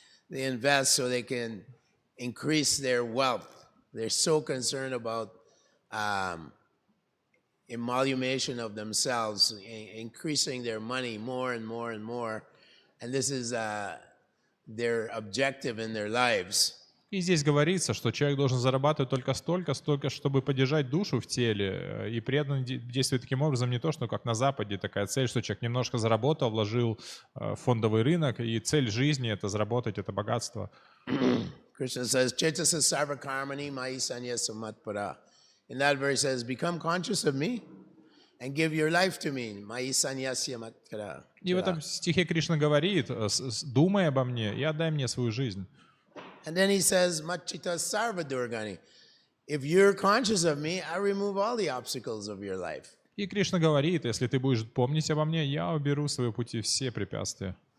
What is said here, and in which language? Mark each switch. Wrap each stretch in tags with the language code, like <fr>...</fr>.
<en>They invest so they can increase their wealth. They're so concerned about emoluation of themselves, increasing their money more and more and more. And this is their objective in their lives.</en> <ru>И здесь говорится, что человек должен зарабатывать только столько, чтобы поддержать душу в теле. И преданный действует таким образом не то, что как на Западе такая цель, что человек немножко заработал, вложил в фондовый рынок, и цель жизни — это заработать это богатство.</ru> <en>Krishna says,</en> <sa>Chetasa sarva karmani mai sanya samatpara.</sa> <en>In that verse says, become conscious of me and give your life to me.</en> <sa>Mai sanyasya matpara.</sa> <ru>И в этом стихе Кришна говорит: думай обо мне и отдай мне свою жизнь.</ru> <en>And then he says,</en> <sa>Machita sarva durgani.</sa> <en>If you're conscious of me, I remove all the obstacles of your life.</en> <ru>И Кришна говорит: если ты будешь помнить обо мне, я уберу с своего пути все препятствия.</ru>